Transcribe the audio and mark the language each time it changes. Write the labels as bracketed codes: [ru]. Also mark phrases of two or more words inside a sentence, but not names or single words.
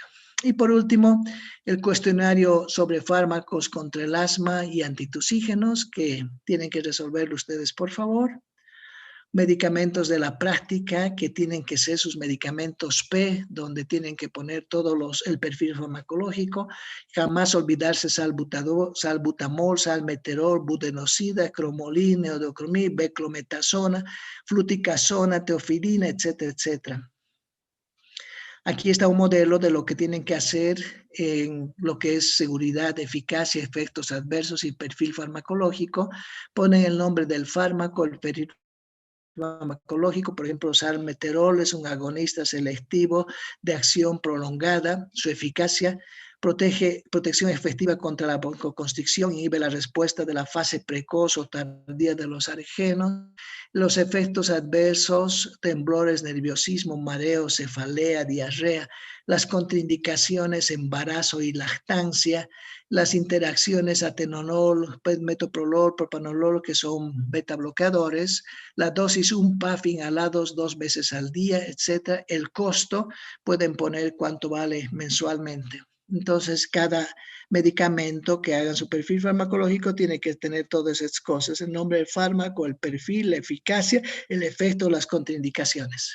[es] Y por último, el cuestionario sobre fármacos contra el asma y antitusígenos, que tienen que resolverlo ustedes, por favor. Medicamentos de la práctica, que tienen que ser sus medicamentos P, donde tienen que poner el perfil farmacológico. Jamás olvidarse salbutamol, salmeterol, budenocida, cromolin, neodocromil, beclometasona, fluticasona, teofilina, etcétera, etcétera. Aquí está un modelo de lo que tienen que hacer en lo que es seguridad, eficacia, efectos adversos y perfil farmacológico. Ponen el nombre del fármaco, el perfil farmacológico, por ejemplo, salmeterol es un agonista selectivo de acción prolongada. Su eficacia protección efectiva contra la broncoconstricción, inhibe la respuesta de la fase precoz o tardía de los alergenos. Los efectos adversos, temblores, nerviosismo, mareo, cefalea, diarrea, las contraindicaciones, embarazo y lactancia, las interacciones atenolol, metoprolol, propanolol, que son beta bloqueadores, la dosis un PAF inhalados 2 veces al día, etc. El costo pueden poner cuánto vale mensualmente. Entonces, cada medicamento que haga su perfil farmacológico tiene que tener todas esas cosas: el nombre del fármaco, el perfil, la eficacia, el efecto, las contraindicaciones.